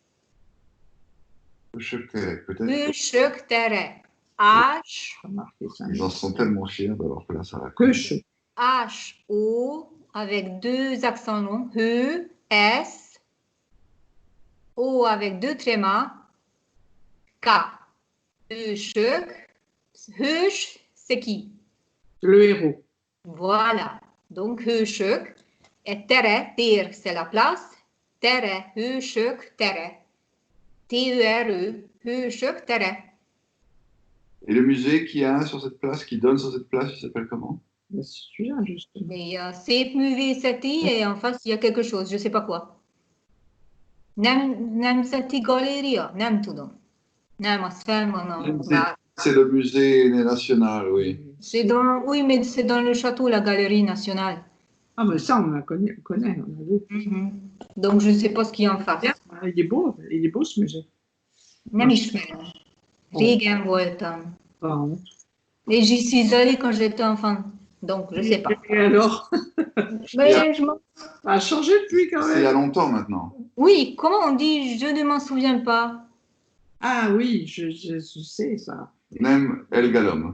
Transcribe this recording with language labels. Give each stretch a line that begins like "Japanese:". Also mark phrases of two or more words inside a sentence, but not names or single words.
French: Peut-être.
Hungarian: Hősök tere. H,
French: remarquez ça. Ils en sont tellement fiers d'avoir place à la Ruche. H-O, avec 2 accents longs. Heu, S. O avec 2 trémas.
Hungarian: K. Hősök. Hős,
French: c'est qui? Le héros. Voilà. Donc, hősök. Et
Hungarian: tere, tér,
French: c'est la place.
Hungarian: Tere, hősök, tere. T-E-R-E, hősök, tere.
French: Et le musée qu'il y a sur cette place, qui donne sur cette place, il s'appelle comment? C'est celui-là, justement. Mais il y a Szépművészeti et en face, il y a quelque chose, je ne sais pas quoi.
Hungarian: Nemzeti Galéria? Nem tudom. Nem, az fenn van a...
French: C'est le musée national, oui. C'est dans... Oui, mais c'est dans le château, la Galerie nationale. Ah, mais ça, on la connaît, on a vu. Donc, je ne sais pas ce qu'il y a en face. Il est beau ce musée.
Hungarian: Nem ismerem. Régen voltam.
French: Pardon. Et j'y suis allée quand j'étais enfant. Donc, je ne sais pas. Et alors? Mais je m'en- Ça a changé depuis quand C'est il y a même. longtemps maintenant. Oui, comment on dit? Je ne m'en souviens pas. Ah oui, je sais ça.
Hungarian: Nem Elgalom.